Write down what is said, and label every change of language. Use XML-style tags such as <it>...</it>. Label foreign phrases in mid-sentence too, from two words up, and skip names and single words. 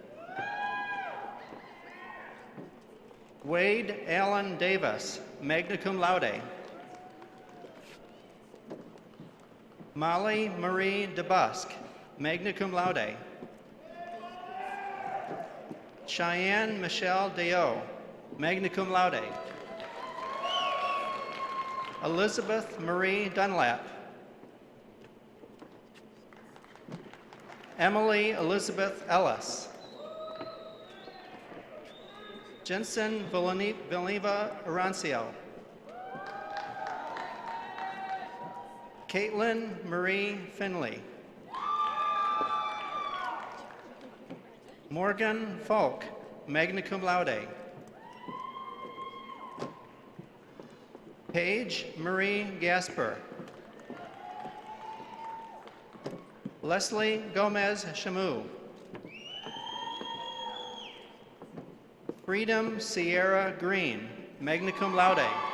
<en>Wade Allen Davis,</en> <la>magna cum laude.</la> <en>Molly Marie DeBusk,</en> <la>magna cum laude.</la> <en>Cheyenne Michelle Deo,</en> <la>magna cum laude.</la> <en>Elizabeth Marie Dunlap. Emily Elizabeth Ellis. Jensen Villanueva Arancio. Caitlin Marie Finley. Morgan Falk,</en> <la>magna cum laude.</la> <en>Paige Marie Gasper. Leslie Gomez Chamu. Freedom Sierra Green,</en> <la>magna cum laude.</la>